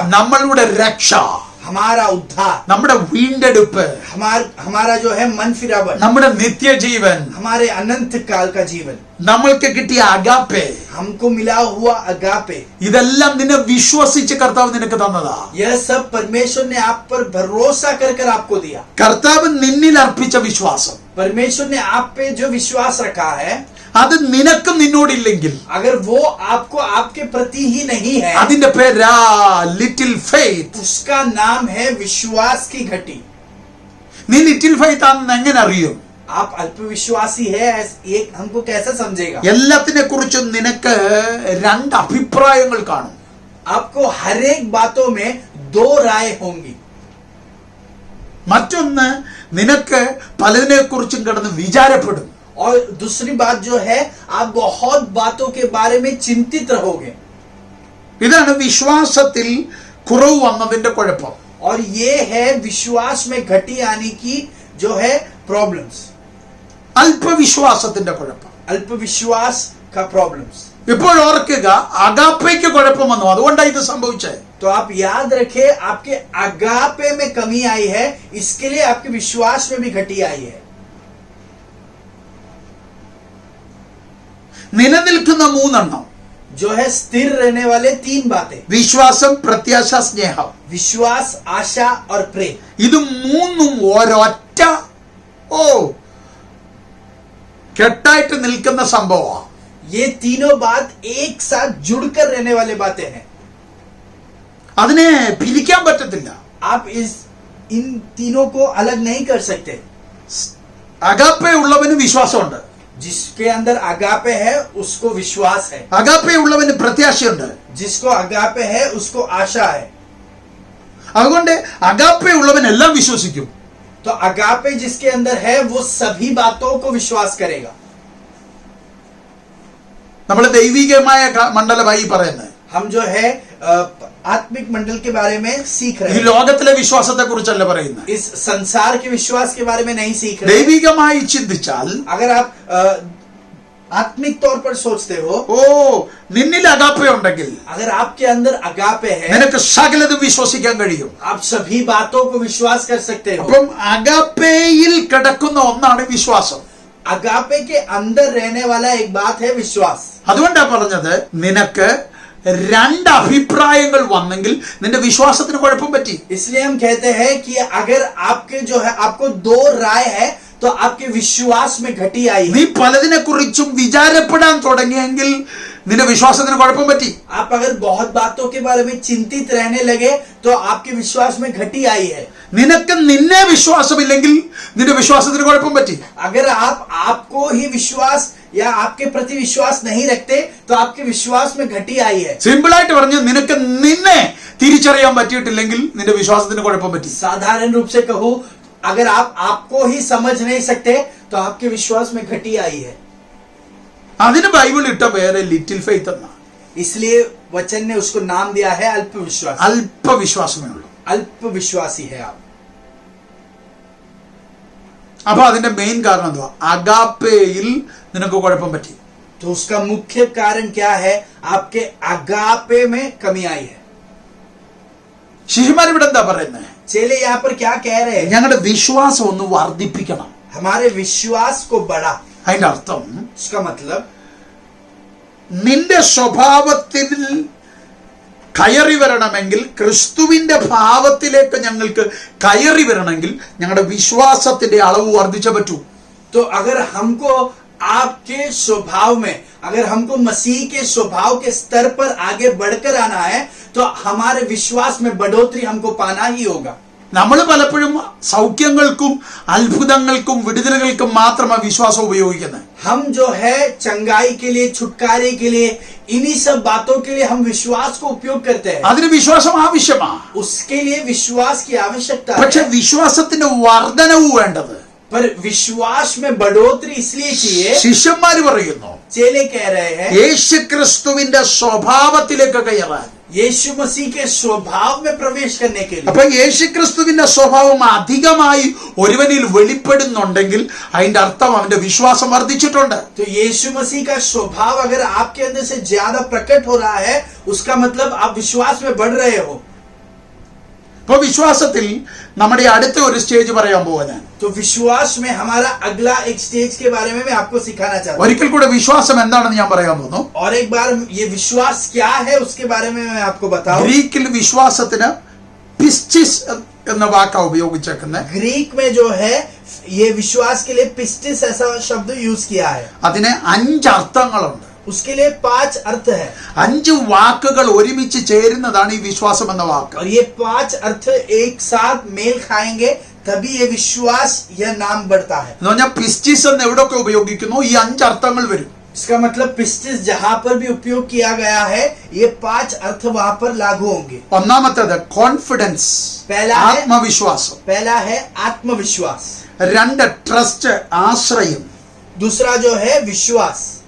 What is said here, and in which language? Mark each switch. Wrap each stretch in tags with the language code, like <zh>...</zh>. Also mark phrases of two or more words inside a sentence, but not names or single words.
<ml>നമ്മളുടെ രക്ഷ,</ml> <hi>हमारा उद्धार,</hi> <ml>നമ്മുടെ വീണ്ടെടുപ്പ്,</ml> <hi>हमारा जो है मन फिरावन,</hi> <ml>നമ്മുടെ നിത്യജീവൻ,</ml> <hi>हमारे अनंत काल का जीवन,</hi> <ml>നമ്മൾക്ക് കിട്ടിയ അഗാപ്പെ,</ml> <hi>हमको मिला हुआ अगापे,</hi> <ml>ഇതെല്ലാം നിന്നെ വിശ്വസിച്ച് കർത്താവ് നിനക്ക് തന്നതാ.</ml> <hi>यह सब परमेश्वर ने आप पर भरोसा कर कर आपको दिया.</hi> <ml>കർത്താവ് നിന്നിൽ അർപ്പിച്ച വിശ്വാസം,</ml> <hi>परमेश्वर ने आप पे जो विश्वास रखा है,</hi> <ml>അത് നിനക്കും നിന്നോടില്ലെങ്കിൽ</ml> <hi>अगर वो आपको आपके प्रति ही नहीं है,</hi> <ml>അതിന്റെ പേരാ</ml> <en>little faith.</en> <hi>उसका नाम है विश्वास की घटी.</hi> <ml>നീ</ml> <en>little faith</en> <ml>ആണെന്ന് എങ്ങനെ അറിയും?</ml> <hi>आप अल्पविश्वासी है ये हमको कैसे समझेगा?</hi> <ml>എല്ലാത്തിനെ കുറിച്ചും നിനക്ക് രണ്ട് അഭിപ്രായങ്ങൾ കാണും.</ml> <hi>आपको हर एक बातों में दो राय होंगी.</hi> <ml>മറ്റൊന്ന്, നിനക്ക് പലതിനെ കുറിച്ചും കിടന്ന് വിചാരപ്പെടും.</ml> <hi>और दूसरी बात जो है, आप बहुत बातों के बारे में चिंतित रहोगे.</hi> <ml>ഇതാണ് വിശ്വാസത്തിൽ കുറവ് വന്നതിന്റെ കുഴപ്പം.</ml> <hi>और ये है विश्वास में घटी आने की जो है प्रॉब्लम्स,</hi> <ml>അല്പവിശ്വാസത്തിന്റെ കുഴപ്പം.</ml> <hi>अल्पविश्वास का प्रॉब्लम्स.</hi> <ml>ഇപ്പോൾ ഓർക്കുക, അഗാപ്പയ്ക്ക് കുഴപ്പം വന്നു, അതുകൊണ്ടാണ് ഇത് സംഭവിച്ചത്.</ml> <hi>तो आप याद रखें, आपके अगापे में कमी आई है, इसके लिए आपके विश्वास में भी घटी आई है.</hi> <ml>നിലനിൽക്കുന്ന മൂന്നെണ്ണം,</ml> <hi>जो है स्थिर रहने वाले तीन बातें,</hi> <ml>വിശ്വാസം, പ്രത്യാശ, സ്നേഹം.</ml> <hi>विश्वास, आशा और प्रेम.</hi> <ml>ഇത് മൂന്നും ഒരൊറ്റ കെട്ടായിട്ട് നിൽക്കുന്ന സംഭവമാണ്.</ml> <hi>ये तीनों बात एक साथ जुड़कर रहने वाले बातें हैं.</hi> <ml>അതിനെ പിരിക്കാൻ പറ്റത്തില്ല.</ml> <hi>आप इन तीनों को अलग नहीं कर सकते.</hi> <ml>അഗാപ്പെ ഉള്ളവന് വിശ്വാസമുണ്ട്,</ml> <hi>जिसके अंदर अगापे है उसको विश्वास है,</hi> <ml>അഗാപ്പെ ഉള്ളവന് പ്രത്യാശയുണ്ട്.</ml> <hi>जिसको अगापे है उसको आशा है.</hi> <ml>അതുകൊണ്ട് അഗാപ്പെ ഉള്ളവൻ എല്ലാം വിശ്വസിക്കും.</ml> <hi>तो अगापे जिसके अंदर है वो सभी बातों को विश्वास करेगा.</hi> <ml>നമ്മൾ ദൈവികമായ മണ്ഡലമായി പറയുന്നത്,</ml> <hi>हम जो है आत्मिक मंडल के बारे में सीख रहे</hi> <ml>ഈ</ml> <hi>हैं.</hi> <ml>ലോകത്തിലെ വിശ്വാസത്തെ കുറിച്ചല്ല പറയുന്നത്.</ml> <hi>इस संसार के विश्वास के बारे में नहीं सीख रहे.</hi> <ml>ദൈവികമായി ചിന്തിച്ചാൽ,</ml> <hi>अगर आप आत्मिक तौर पर सोचते हो,</hi> <ml>നിന്നിൽ അഗാപ്പെ ഉണ്ടെങ്കിൽ</ml> <hi>अगर आपके अंदर अगापे है,</hi> <ml>നിനക്ക് സകലതും വിശ്വസിക്കാൻ കഴിയും.</ml> <hi>आप सभी बातों को विश्वास कर सकते हो.</hi> <ml>അപ്പം അഗാപ്പയിൽ കിടക്കുന്ന ഒന്നാണ് വിശ്വാസം.</ml> <hi>अगापे के अंदर रहने वाला एक बात है विश्वास.</hi> <ml>അതുകൊണ്ടാണ് പറഞ്ഞത്, നിനക്ക് രണ്ട് അഭിപ്രായങ്ങൾ വന്നെങ്കിൽ നിന്റെ വിശ്വാസത്തിന് കുഴപ്പം പറ്റി.</ml> <hi>इसलिए हम कहते हैं कि अगर आपके जो है आपको दो राय है, तो आपके विश्वास में घटी आई</hi> <ml>നീ</ml> <hi>है.</hi> <ml>പലതിനെ കുറിച്ചും വിചാരപ്പെടാൻ തുടങ്ങിയെങ്കിൽ നിന്റെ വിശ്വാസത്തിന് കുഴപ്പം പറ്റി.</ml> <hi>आप अगर बहुत बातों के बारे में चिंतित रहने लगे तो आपके विश्वास में घटी आई है.</hi> <ml>നിനക്ക് നിന്നെ വിശ്വാസമില്ലെങ്കിൽ നിന്റെ വിശ്വാസത്തിന് കുഴപ്പം പറ്റി.</ml> <hi>अगर आप आपको ही विश्वास या आपके प्रति विश्वास नहीं रखते तो आपके विश्वास में घटी आई है.</hi> <ml>സിമ്പിളായിട്ട് പറഞ്ഞു, നിനക്ക് നിന്നെ തിരിച്ചറിയാൻ പറ്റിയിട്ടില്ലെങ്കിൽ നിന്റെ വിശ്വാസത്തിന് കുഴപ്പം പറ്റി.</ml> <hi>साधारण रूप से कहूं, अगर आप आपको ही समझ नहीं सकते तो आपके विश्वास में घटी आई है.</hi> <ml>അതിന് ബൈബിൾ ഇട്ട പേര്</ml> <en>little faith</en> <ml>എന്നാണ്.</ml> <hi>इसलिए वचन ने उसको नाम दिया है अल्प विश्वास.</hi> <ml>അല്പവിശ്വാസമേ ഉള്ളൂ.</ml> <hi>अल्प विश्वासी है आप.</hi> <ml>അപ്പൊ അതിന്റെ മെയിൻ കാരണം എന്തുവാ? അഗാപ്പയിൽ നിനക്ക് കുഴപ്പം പറ്റി.</ml> <hi>तो उसका मुख्य कारण क्या है? आपके अगापे में कमी आई है.</hi> <ml>ശിശുമാർ ഇവിടെ എന്താ പറയുന്നത്?</ml> <hi>चेले यहाँ पर क्या कह रहे हैं?</hi> <ml>ഞങ്ങളുടെ വിശ്വാസം ഒന്ന് വർദ്ധിപ്പിക്കണം.</ml> <hi>हमारे विश्वास को बढ़ा.</hi> <ml>അതിന്റെ അർത്ഥം</ml> <hi>उसका मतलब</hi> <ml>നിന്റെ സ്വഭാവത്തിൽ കയറി വരണമെങ്കിൽ, ക്രിസ്തുവിന്റെ ഭാവത്തിലേക്ക് ഞങ്ങൾക്ക് കയറി വരണമെങ്കിൽ ഞങ്ങളുടെ വിശ്വാസത്തിന്റെ അളവ് വർദ്ധിച്ചേ പറ്റൂ.</ml> <hi>तो अगर हमको आपके स्वभाव में, अगर हमको मसीह के स्वभाव के स्तर पर आगे बढ़कर आना है तो हमारे विश्वास में बढ़ोतरी हमको पाना ही होगा.</hi> <ml>നമ്മൾ പലപ്പോഴും സൗഖ്യങ്ങൾക്കും അത്ഭുതങ്ങൾക്കും വിടുതലുകൾക്കും മാത്രമാണ് വിശ്വാസം ഉപയോഗിക്കുന്നത്.</ml> <hi>हम जो है चंगाई के लिए, छुटकारे के लिए, इन्हीं सब बातों के लिए हम विश्वास को उपयोग करते हैं.</hi> <ml>അതിന് വിശ്വാസം ആവശ്യമാണ്.</ml> <hi>उसके लिए विश्वास की आवश्यकता</hi> <ml>പക്ഷെ</ml> <hi>है.</hi> <ml>വിശ്വാസത്തിന്റെ വർധനവ് വേണ്ടത്.</ml> <hi>पर विश्वास में बढ़ोतरी इसलिए चाहिए.</hi> <ml>ശിഷ്യന്മാര് പറയുന്നു,</ml> <hi>चेले कह रहे हैं</hi> <ml>യേശുക്രിസ്തുവിന്റെ സ്വഭാവത്തിലേക്ക് കയറാൻ.</ml> <hi>यीशु मसीह के स्वभाव में प्रवेश करने के लिए.</hi> <ml>അപ്പൊ യേശുക്രിസ്തുവിന്റെ സ്വഭാവം അധികമായി ഒരുവനിൽ വെളിപ്പെടുന്നുണ്ടെങ്കിൽ അതിന്റെ അർത്ഥം അവന്റെ വിശ്വാസം വർദ്ധിച്ചിട്ടുണ്ട്.</ml> <hi>तो यीशु मसीह का स्वभाव अगर आपके अंदर से ज्यादा प्रकट हो रहा है, उसका मतलब आप विश्वास में बढ़ रहे हो.</hi> <ml>ഇപ്പൊ വിശ്വാസത്തിൽ നമ്മുടെ അടുത്ത ഒരു സ്റ്റേജ് പറയാൻ പോവാ ഞാൻ.</ml> <hi>तो विश्वास में हमारा अगला एक स्टेज के बारे में मैं आपको सिखाना चाहता हूँ.</hi> <ml>ഒരിക്കൽ കൂടെ വിശ്വാസം എന്താണെന്ന് ഞാൻ പറയാൻ പോകുന്നു.</ml> <hi>और एक बार ये विश्वास क्या है उसके बारे में मैं आपको बताऊं.</hi> <ml>ഗ്രീക്കിൽ വിശ്വാസത്തിന് പിസ്റ്റിസ് എന്ന വാക്കാ ഉപയോഗിച്ചേക്കുന്നത്.</ml> <hi>ग्रीक में जो है ये विश्वास के लिए पिस्टिस ऐसा शब्द यूज किया है.</hi> <ml>അതിന് 5 അർത്ഥങ്ങളുണ്ട്.</ml> <hi>उसके लिए 5 अर्थ है.</hi> <ml>5 വാക്കുകൾ ഒരുമിച്ച് ചേരുന്നതാണ് ഈ വിശ്വാസം എന്ന വാക്ക്.</ml> <hi>और ये 5 अर्थ एक साथ मेल खाएंगे तभी ये विश्वास यह नाम बढ़ता है.</hi> <ml>എന്ന് പറഞ്ഞാൽ പിസ്റ്റിസ് എന്ന് എവിടെയൊക്കെ ഉപയോഗിക്കുന്നു ഈ 5 അർത്ഥങ്ങൾ വരും.</ml> <hi>इसका मतलब पिस्टिस जहां पर भी उपयोग किया गया है ये 5 अर्थ वहां पर लागू होंगे.</hi> <ml>ഒന്നാമത്തേത് കോൺഫിഡൻസ്,</ml> <hi>पहला है</hi> <ml>ആത്മവിശ്വാസം.</ml> <hi>पहला है आत्मविश्वास.</hi> <ml>2 ട്രസ്റ്റ്, ആശ്രയം.</ml> <hi>दूसरा जो है विश्वास.</hi>